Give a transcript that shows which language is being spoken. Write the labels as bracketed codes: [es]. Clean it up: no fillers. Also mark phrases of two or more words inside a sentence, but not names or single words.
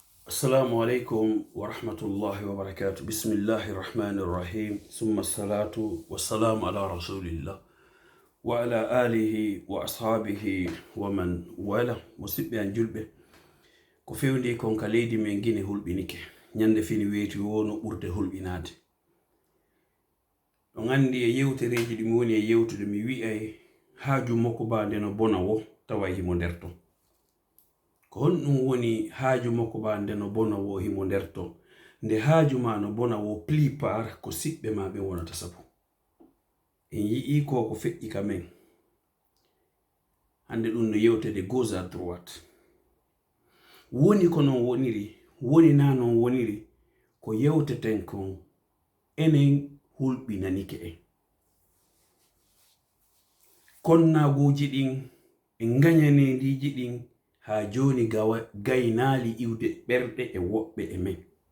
[ar] السلام عليكم ورحمة الله وبركاته بسم الله الرحمن الرحيم. ثم الصلاة والسلام على رسول الله وعلى آله وأصحابه ومن والاه. [ff] Musibbe an julbe ko fewndi kon ka leydi men gine hulbinike nyande fini weeti wono urde hulbinaade. Don andi e yewtereji dum woni e yewtude mi wi'ay haaju makko bande no bona wo tawa himo nder ton. Ko honɗum woni haaju makko bande no bona wo himo nder ton. Nde haaju ma no bona wo plupart ko siɓɓe ma ɓe wonata sabu. En yi'i ko feƴƴi ka men. Hande ɗum no yewtede [fr] gauche à droite. [ff] Woni ko non woniri, woni na non woniri ko yewteten kon enen hulɓinanike en. Konnaaguji ɗin e ngañaneendiji ɗin ha joni gaynaali iwde ɓerɗe e woɓɓe e men.